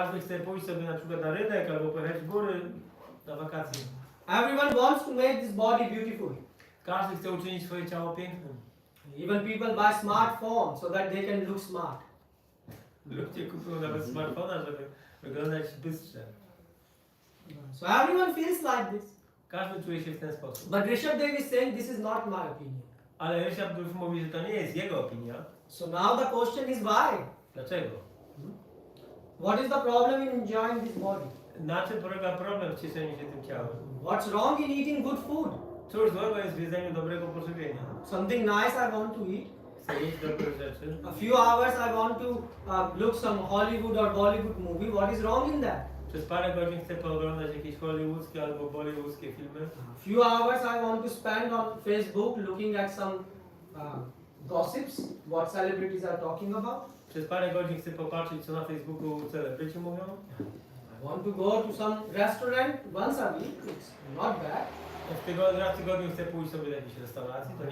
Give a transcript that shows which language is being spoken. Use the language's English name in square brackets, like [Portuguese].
[Polish] Każdy chce pójść sobie na przykład na rynek albo pojechać w góry na wakacje. [English] Everyone wants to make this body beautiful. [Polish] Każdy chce uczynić swoje ciało pięknym. [English] Even people buy smartphones so that they can look smart. [Polish] Ludzie kupują nawet smartfona, żeby wyglądać bystrze. [English] So everyone feels like this. [Polish] Każdy czuje się w ten sposób. [English] But Rishabh Dev is saying this is not my opinion. [Polish] Ale Rishabh mówi, że to nie jest jego opinia. [English] So now the question is why? [Polish] Dlaczego? [English] What is the problem in enjoying this body? [Polish] Na czym polega problem w cieszeniu się tym ciałem? [English] What's wrong in eating good food? [Polish] Cóż złego jest w jedzeniu dobrego pożywienia? [English] Something nice I want to eat. [Polish] Chcę jeść dobre rzeczy. [English] A few hours I want to look some Hollywood or Bollywood movie. What is wrong in that? [Polish] Przez parę godzin chcę pooglądać jakieś hollywoodzkie albo bollywoodzkie filmy. [English] A few hours I want to spend on Facebook looking at some gossips, what celebrities are talking about. [Polish] Przez parę godzin chcę popatrzeć, co na Facebooku celebryci mówią. [English] I want to go to some restaurant once a week. It's not bad. [Polish] Raz w tygodniu chcę pójść sobie do jakiejś restauracji, to nie